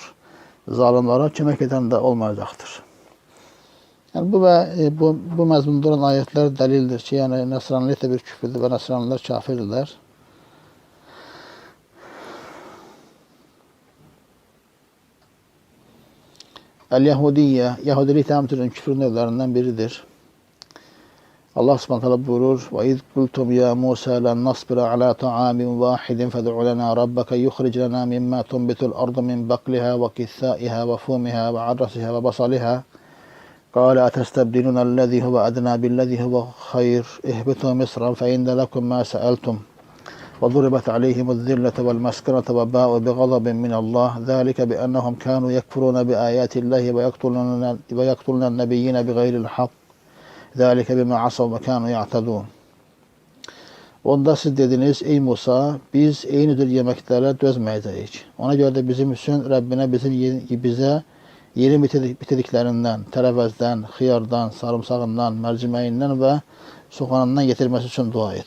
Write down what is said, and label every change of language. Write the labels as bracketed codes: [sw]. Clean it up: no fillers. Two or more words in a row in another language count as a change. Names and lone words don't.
[az] Zalimlara kömək edən də olmayacaqdır." Yəni bu məzmunda olan ayətlər dəlildir ki, yəni Nəsranilik də bir küfrdür və Nəsranilər kafirdirlər. El-Yahudiyyə, Yahudilik təmsilinin küfür növlərindən biridir. Allah Subhanahu buyurur: [ar] "وإذ قلتم يا موسى لن نصبر على طعام واحد فادع لنا ربك يخرج لنا مما تنبت الأرض من بقلها وقثائها وفومها وعدسها وبصلها قال أتستبدلون الذي هو أدنى بالذي هو خير اهبطوا مصرا فإن لكم ما سألتم وضربت عليهم الذلة والمسكنة وباءوا بغضب من الله ذلك بأنهم كانوا يكفرون بآيات الله ويقتلون النبيين بغير الحق ذلك بما عصوا وكانوا يعتدون. [az] Onda siz dediniz, ey Musa, biz eyni tür yeməklərə dözməyəcəyik. Ona görə də bizim üçün Rəbbinə bizə yeni bitirdiklərindən, tərəvəzdən, xiyardan, sarımsağından, mərciməyindən və soğanından getirməsi üçün dua et.